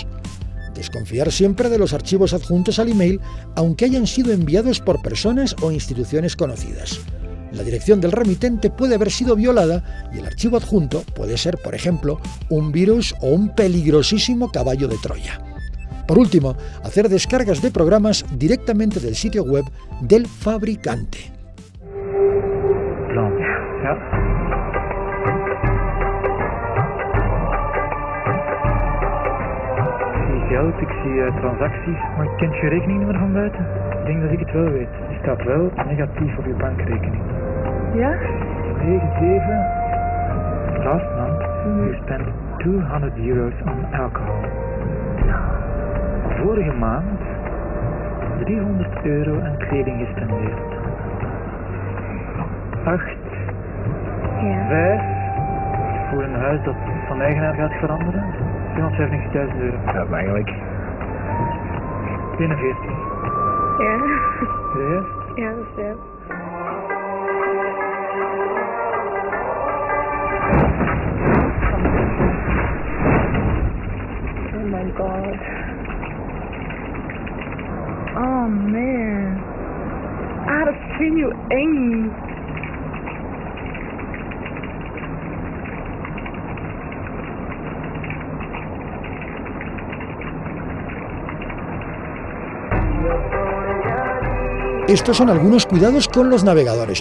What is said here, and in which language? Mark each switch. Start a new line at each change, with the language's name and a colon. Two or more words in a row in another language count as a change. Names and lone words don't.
Spanish: Desconfiar siempre de los archivos adjuntos al email, aunque hayan sido enviados por personas o instituciones conocidas. La dirección del remitente puede haber sido violada y el archivo adjunto puede ser, por ejemplo, un virus o un peligrosísimo caballo de Troya. Por último, hacer descargas de programas directamente del sitio web del fabricante.
Dutch: Geld, ik zie transacties, maar kent je rekeningnummer van buiten? Ik denk dat ik het wel weet. Die staat wel negatief op je bankrekening. Ja? 97,
English: last month you spent €200 on alcohol.
Dutch: Vorige maand €300 aan kleding gespendeerd. 8, 5, voor een huis dat van eigenaar gaat veranderen. €270.000. Dat is eigenlijk 41. Ja. Serieus? Ja, dat is veel.
English: Oh my god. Oh man.
Dutch: Ah, dat vind je eng.
Spanish: Estos son algunos cuidados con los navegadores.